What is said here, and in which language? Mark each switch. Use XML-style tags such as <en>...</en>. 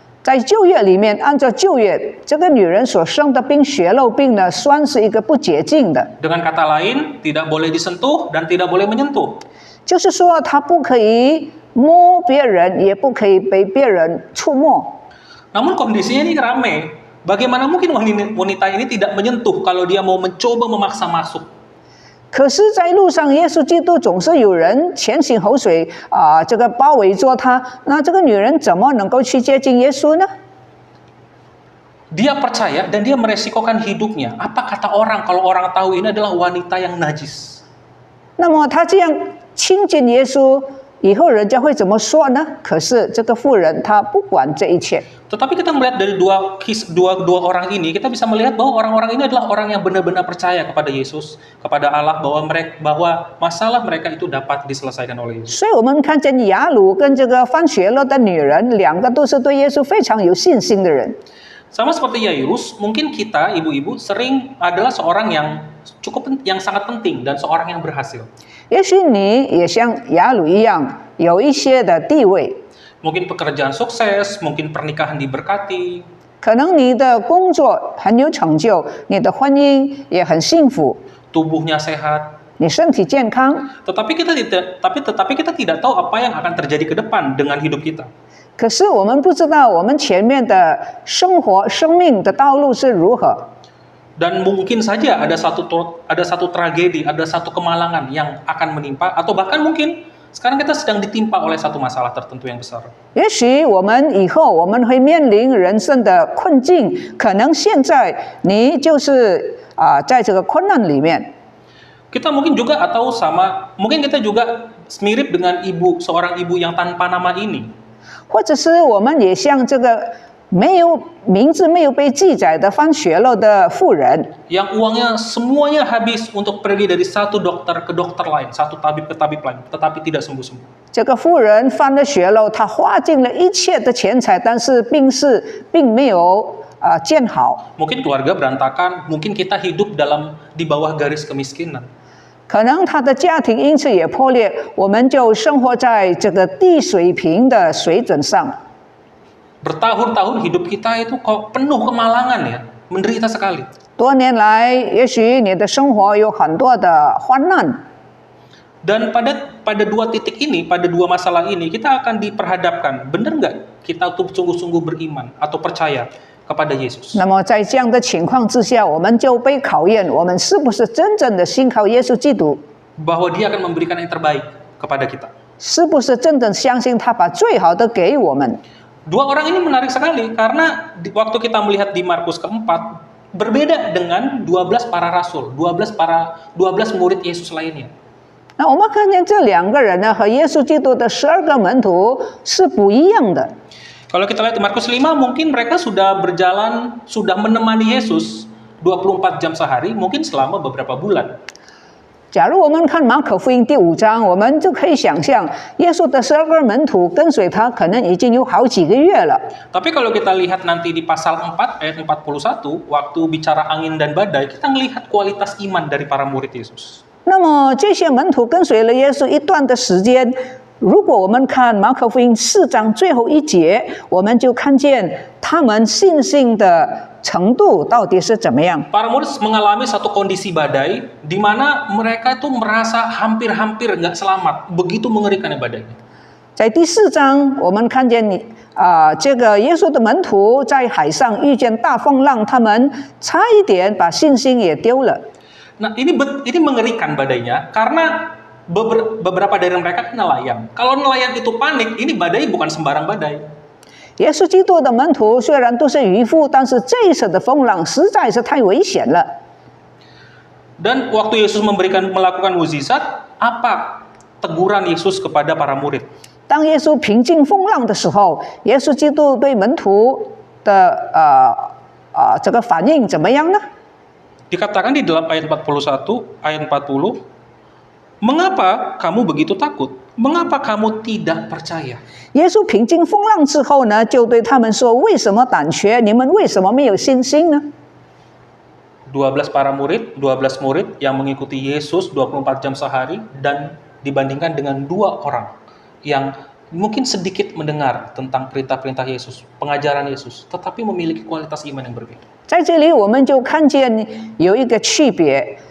<zh>在旧约里面，按照旧约，这个女人所生的病，血肉病呢，算是一个不洁净的。</zh> <id>Dengan kata lain, tidak boleh disentuh dan tidak boleh menyentuh.</id> <zh>就是说，她不可以摸别人，也不可以被别人触摸。</zh> <id>Namun kondisinya ini ramai. Bagaimana mungkin wanita ini tidak menyentuh kalau dia mau mencoba memaksa masuk?</id> <zh>可是，在路上，耶稣基督总是有人前行后随这个包围着他。那这个女人怎么能够去接近耶稣呢？</zh> <id>Dia percaya dan dia meresikokan hidupnya. Apa kata orang kalau orang tahu ini adalah wanita yang najis?</id> <zh>那么她这样亲近耶稣以后，人家会怎么说呢？可是这个妇人她不管这一切。</zh> <id>Tetapi kita melihat dari dua orang ini, kita bisa melihat bahwa orang-orang ini adalah orang yang benar-benar percaya kepada Yesus, kepada Allah, bahwa masalah mereka itu dapat diselesaikan oleh Yesus.</id> <zh>所以我们看见雅鲁跟这个犯血肉的女人，两个都是对耶稣非常有信心的人。</zh> <id>Sama seperti Yairus, mungkin kita ibu-ibu sering adalah seorang yang sangat penting dan seorang yang berhasil.</id> <zh>也许你也像雅鲁一样，有一些的地位。</zh> <id>Mungkin pekerjaan sukses, mungkin pernikahan diberkati.</id> <zh>可能你的工作很有成就，你的婚姻也很幸福，</zh> <id>Tubuhnya sehat.</id> <zh>你身体健康。</zh> <id>Tetapi kita tidak tahu apa yang akan terjadi ke depan dengan hidup kita.</id> <zh>可是我们不知道我们前面的生命的道路是如何。</zh> <id>Dan mungkin saja ada satu tragedi, ada satu kemalangan yang akan menimpa, atau bahkan mungkin sekarang kita sedang ditimpa oleh satu masalah tertentu yang besar.</id> <zh>也许我们以后我们会面临人生的困境，可能现在你就是在这个困难里面。</zh> <id>Kita mungkin juga mungkin kita juga mirip dengan seorang ibu yang tanpa nama ini.</id> <zh>或者是我们也像这个名字没有被记载的犯血肉的妇人，</zh> <id>Yang uangnya semuanya habis untuk pergi dari satu dokter ke dokter lain, satu tabib ke tabib lain, tetapi tidak sembuh-sembuh.</id> <zh>这个妇人犯了血肉，她花尽了一切的钱财，但是并没有见好。</zh> <id>Mungkin keluarga berantakan, mungkin kita hidup di bawah garis kemiskinan.</id> <zh>可能她的家庭因此也破裂，我们就生活在这个低水平的水准上。</zh> <id>Bertahun-tahun hidup kita itu kok penuh kemalangan ya. menderita sekali.</id> <zh>多年来，也许你的生活有很多的患难，</zh> <id>Dan pada dua titik ini, pada dua masalah ini, kita akan diperhadapkan. Benar nggak kita tuh sungguh-sungguh beriman atau percaya kepada Yesus?</id> <zh>那么在这样的情况之下，我们就被考验，我们是不是真正的信靠耶稣基督？</zh> <id>Bahwa dia akan memberikan yang terbaik kepada kita.</id> <zh>是不是真正相信他把最好的给我们？</zh> <id>Dua orang ini menarik sekali karena waktu kita melihat di Markus keempat berbeda dengan 12 para rasul, 12 murid Yesus lainnya.</id> <zh>那我们看见这两个人呢，和耶稣基督的12个门徒是不一样的。</zh> <id>Kalau kita lihat di Markus 5, mungkin mereka sudah berjalan, sudah menemani Yesus 24 jam sehari, mungkin selama beberapa bulan.</id> <zh>假如我们看马可福音第5章，我们就可以想象，耶稣的12个门徒跟随他，可能已经有好几个月了。</zh> <id>Tapi kalau kita lihat nanti di pasal 4 ayat 41, waktu bicara angin dan badai, kita melihat kualitas iman dari para murid Yesus.</id> <zh>那么这些门徒跟随了耶稣一段的时间，如果我们看马可福音4章最后一节，我们就看见他们信心的程度到底是怎么样。</zh> <id>Para murid mengalami satu kondisi badai, di mana mereka itu merasa hampir-hampir nggak selamat, begitu mengerikannya badainya.</id> <zh>在第4章，我们看见这个耶稣的门徒在海上遇见大风浪，他们差一点把信心也丢了。</zh> <id>Nah, ini mengerikan badainya karena beberapa dari mereka kan nelayan. Kalau nelayan itu panik, ini badai bukan sembarang badai.</id> <zh>耶稣基督的门徒虽然都是渔夫，但是这一次的风浪实在是太危险了。</zh> <id>Dan waktu Yesus melakukan mukjizat, apa teguran Yesus kepada para murid?</id> <zh>当耶稣平静风浪的时候，耶稣基督对门徒的这个反应怎么样呢？</zh> <id>Dikatakan di dalam ayat 41, ayat 40, mengapa kamu begitu takut? Mengapa kamu tidak percaya?</id> <zh>耶稣平静风浪之后呢，就对他们说：“为什么胆怯？你们为什么没有信心呢？”</zh> <id>12 murid yang mengikuti Yesus 24 jam sehari dan dibandingkan dengan 2 orang yang mungkin sedikit mendengar tentang perintah-perintah Yesus, pengajaran Yesus, tetapi memiliki kualitas iman yang berbeda.</id> <zh>在这里，我们就看见有一个区别。</zh>